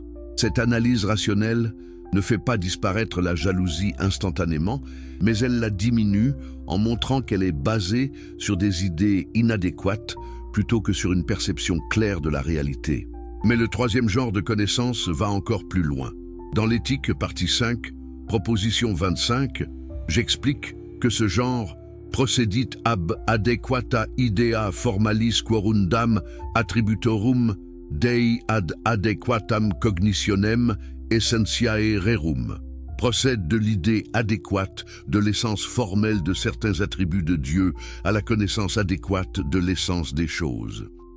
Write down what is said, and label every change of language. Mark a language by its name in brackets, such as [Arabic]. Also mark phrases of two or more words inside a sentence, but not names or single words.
[French] Cette analyse rationnelle ne fait pas disparaître la jalousie instantanément, mais elle la diminue en montrant qu'elle est basée sur des idées inadéquates plutôt que sur une perception claire de la réalité. Mais le troisième genre de connaissance va encore plus loin. Dans l'éthique, partie 5, proposition 25, j'explique que ce genre [Latin] procedit ab adequata idea formalis quorundam attributorum Dei ad adequatam cognitionem essentiae rerum, [French] procède de l'idée adéquate de l'essence formelle de certains attributs de Dieu à la connaissance adéquate de l'essence des choses.